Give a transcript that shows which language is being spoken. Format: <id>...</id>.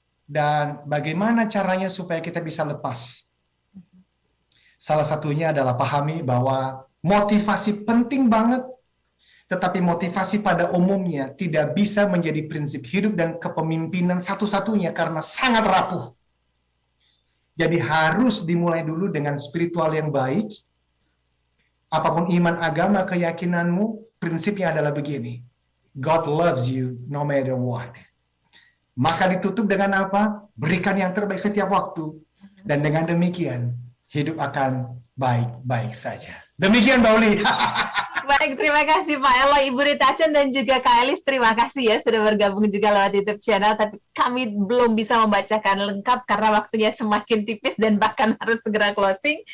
<id>dan bagaimana caranya supaya kita bisa lepas. Salah satunya adalah pahami bahwa motivasi penting banget, tetapi motivasi pada umumnya tidak bisa menjadi prinsip hidup dan kepemimpinan satu-satunya karena sangat rapuh. Jadi harus dimulai dulu dengan spiritual yang baik. Apapun iman, agama, keyakinanmu, prinsipnya adalah begini.</id> <en>God loves you no matter what.</en> <id>Maka ditutup dengan apa? Berikan yang terbaik setiap waktu. Dan dengan demikian, hidup akan baik-baik saja. Demikian, Mbak Uli. Baik, terima kasih Pak Eloy, Ibu Rita Chen, dan juga Kak Elis. Terima kasih ya sudah bergabung juga lewat YouTube channel. Tapi kami belum bisa membacakan lengkap karena waktunya semakin tipis dan bahkan harus segera closing.</id>